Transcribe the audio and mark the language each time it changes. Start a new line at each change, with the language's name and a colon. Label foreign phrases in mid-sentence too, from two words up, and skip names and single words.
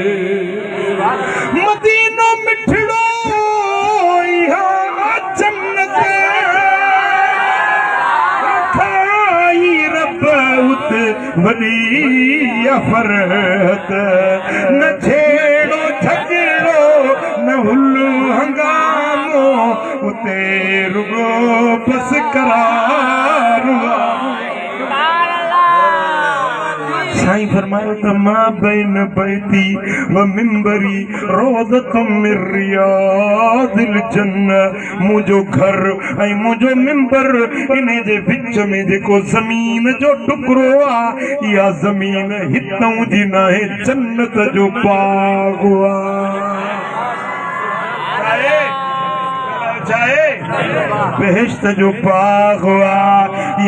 Sindhi: मदीनो मिठड़ो इहा जन्नत खाई रब उत वॾी अफरत। न छेड़ो झगड़ो न हुल्लो हंगामो, उते रुगो बस करार। साईं फरमायो त मां
Arabic: بين بيتي ومنبري روضة من رياض الجنة.
Sindhi: मुंहिंजो घर ऐं मुंहिंजो मिंबर, इन जे विच में जेको ज़मीन जो टुकड़ो आहे, इहा ज़मीन हितां जी नाहे, जन्नत जो बाग़ आहे, बेहिश्त जो बाग़ आहे।